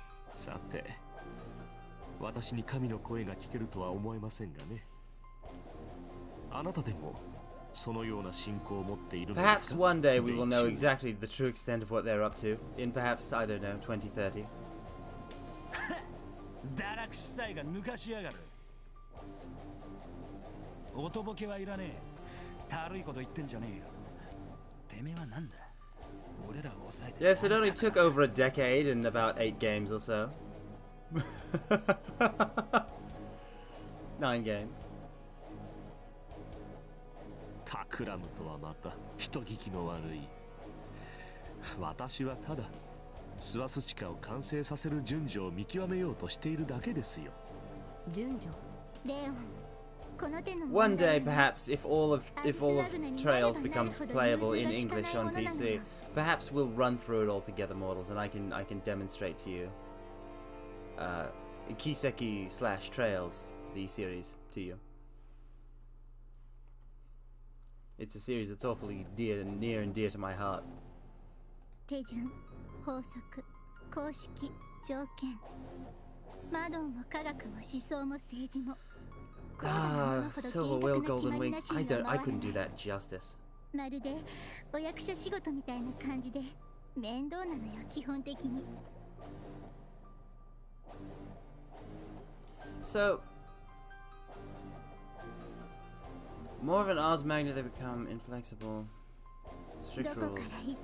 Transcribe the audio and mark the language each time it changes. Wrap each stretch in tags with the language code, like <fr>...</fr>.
<ja>さて、私に神の声が聞けるとは思えませんがね。あなたでもそのような信仰を持っているのですか？</ja> <en>Perhaps one day we will know exactly the true extent of what they're up to. In perhaps, I don't know, 2030.</en> <ja>堕落司祭が抜かしやがる。おとぼけはいらねえ。たるいこと言ってんじゃねえよ。てめえはなんだ？俺らを抑えて。</ja> <en>Yes, it only took over a decade and about 8 games or so. 9 games.</en> <ja>タクラムとはまた人聞きの悪い。私はただスワス地下を完成させる順序を見極めようとしているだけですよ。順序。レオン。</ja> <en>One day, perhaps, if all of Trails becomes playable in English on PC, perhaps we'll run through it all together, mortals, and I can demonstrate to you Kiseki/Trails, the series, to you. It's a series that's awfully near and dear to my heart.</en> <ja>手順、法則、公式、条件。魔道も科学も思想も政治も。</ja> <en>Silver Whale Golden Wings. I couldn't do that justice.</en> <ja>まるでお役所仕事みたいな感じで面倒なのよ、基本的に。</ja> <en>So, more of an Ars Magna, they become inflexible. Strict rules.</en>